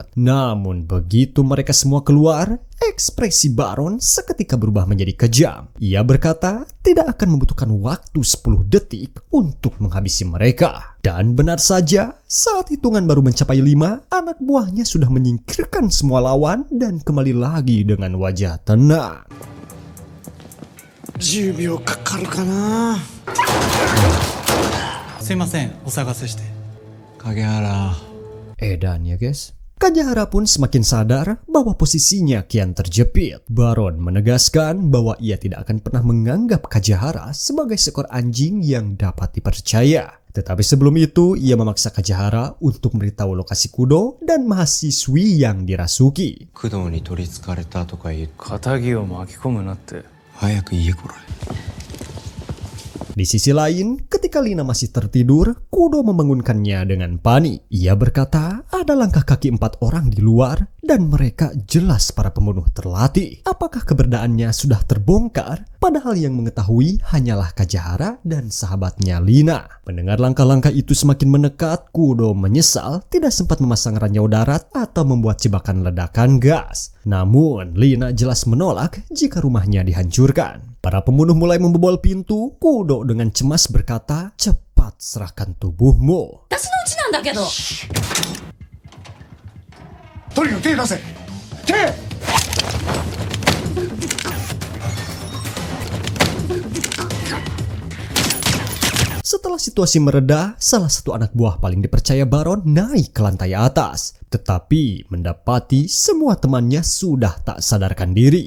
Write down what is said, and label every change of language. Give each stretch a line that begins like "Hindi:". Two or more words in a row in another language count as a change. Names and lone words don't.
Indonesian: Namun, begitu mereka semua keluar, ekspresi Baron seketika berubah menjadi kejam. Ia berkata tidak akan membutuhkan waktu 10 detik untuk menghabisi mereka. Dan benar saja, saat hitungan baru mencapai 5, anak buahnya sudah menyingkirkan semua lawan dan kembali lagi dengan wajah tenang.
Japanese: 10 秒かかるかな。すいません、お騒がせして。影原。
Indonesian: Edan ya guys. Kajahara pun semakin sadar bahwa posisinya kian terjepit. Baron menegaskan bahwa ia tidak akan pernah menganggap Kajahara sebagai seekor anjing yang dapat dipercaya. Tetapi sebelum itu, ia memaksa Kajahara untuk memberitahu lokasi Kudo dan mahasiswi yang dirasuki.
Japanese: 工藤に取り憑かれたとか言う。仇を巻き込むなって。早く家来れ。
Indonesian: Di sisi lain, ketika Lina masih tertidur, Kudo membangunkannya dengan panik. Ia berkata ada langkah kaki 4 orang di luar dan mereka jelas para pembunuh terlatih. Apakah keberadaannya sudah terbongkar? Padahal yang mengetahui hanyalah Kajahara dan sahabatnya Lina. Mendengar langkah-langkah itu semakin mendekat, Kudo menyesal tidak sempat memasang ranjau darat atau membuat jebakan ledakan gas. Namun, Lina jelas menolak jika rumahnya dihancurkan. Para pembunuh mulai membobol pintu. Kudo dengan cemas berkata, cepat serahkan tubuhmu.
Japanese: 私のうちなんだけど。とにかく手出せ。手。
Indonesian: Setelah situasi mereda, salah satu anak buah paling dipercaya Baron naik ke lantai atas. Tetapi mendapati semua temannya sudah tak sadarkan diri.